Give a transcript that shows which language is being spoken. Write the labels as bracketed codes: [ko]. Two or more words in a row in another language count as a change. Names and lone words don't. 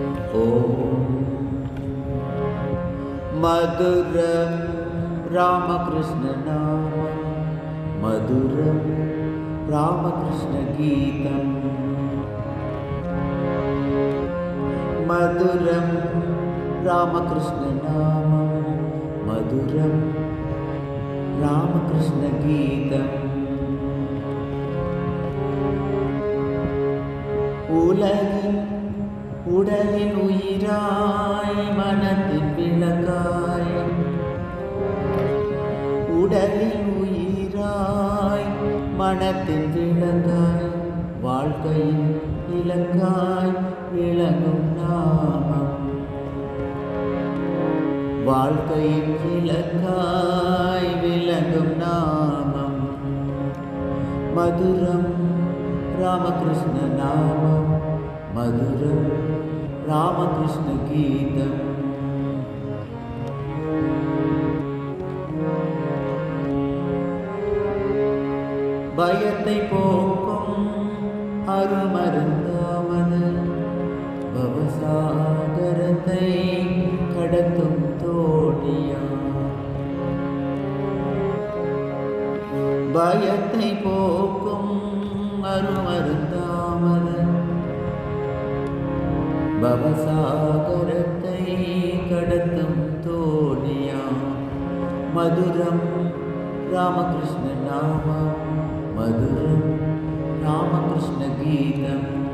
[sa] मधुरं रामकृष्णनामं मधुरं रामकृष्णगीतं मधुरं रामकृष्णनामं मधुरं रामकृष्णगीतम् [ta] உடலின் உயிராய் மனத்தின் விளக்காய் உடலின் உயிராய் மனத்தின் விளக்காய் வாழ்க்கையின் இலக்காய் விளங்கும் நாமம் வாழ்க்கையின் இலக்காய் விளங்கும் நாமம் மதுரம் [sa] रामकृष्ण नामं मधुरं रामकृष्ण गीतम् [ta] பயத்தை போக்கும் அருமருந்தாமது பவசாகரத்தை கடத்தும் தோணியா பயத்தை போக்கும் அருமருந்தாமது பவசாகரத்தை கடத்தும் தோணியா [sa] मधुरं रामकृष्ण नामं मधुरं रामकृष्ण गीतम्